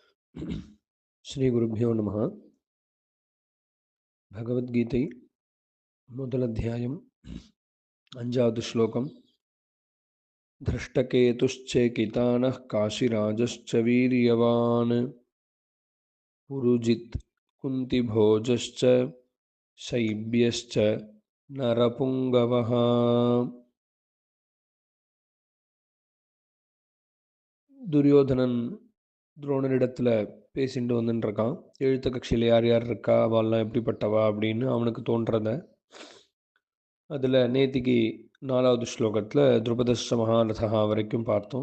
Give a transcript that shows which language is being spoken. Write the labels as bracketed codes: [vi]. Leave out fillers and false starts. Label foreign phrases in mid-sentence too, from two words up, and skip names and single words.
[sa] श्रीगुरुभ्यो नमः। [ta] भगवद्गीதை முதல் அஞ்சாவது ஸ்லோகம். [sa] धृष्टकेतुश्चेकितानः काशीराजश्च वीर्यवान् पुरुजित् कुन्तिभोजश्च शैब्यश्च नरपुङ्गवः. [ta] துரியோதனன் துரோணரிடத்தில் பேசிட்டு வந்துட்டுருக்கான். எழுத்த கட்சியில் யார் யார் இருக்கா, அவள்லாம் எப்படிப்பட்டவா அப்படின்னு அவனுக்கு தோன்றத அதில் நேத்திக்கு 4வது ஸ்லோகத்தில் [sa] द्रुपदस्य महारथा [ta] வரைக்கும் பார்த்தோம்.